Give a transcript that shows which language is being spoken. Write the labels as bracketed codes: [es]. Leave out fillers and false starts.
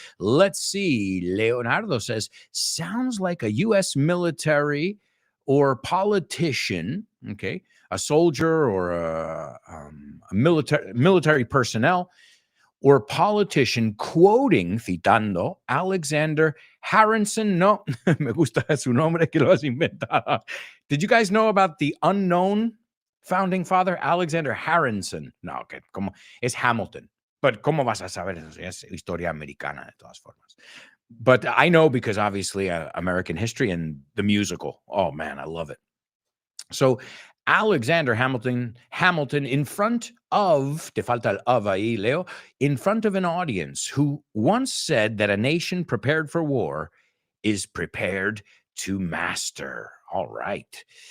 [en] Let's see. Leonardo says, sounds like a U.S. military or politician, okay, a soldier or a military personnel or politician quoting, citando, Alexander Harrison. [es] No, me gusta su nombre que lo has inventado. [en] Did you guys know about the unknown founding father, Alexander Harrison? [es] No, okay, como es Hamilton. But ¿cómo vas a saber eso? Es historia americana de todas formas. [en] But I know because obviously American history and the musical. Oh man, I love it. So Alexander Hamilton in front of, te falta el of ahí, Leo, in front of an audience who once said that a nation prepared for war is prepared to master. All right.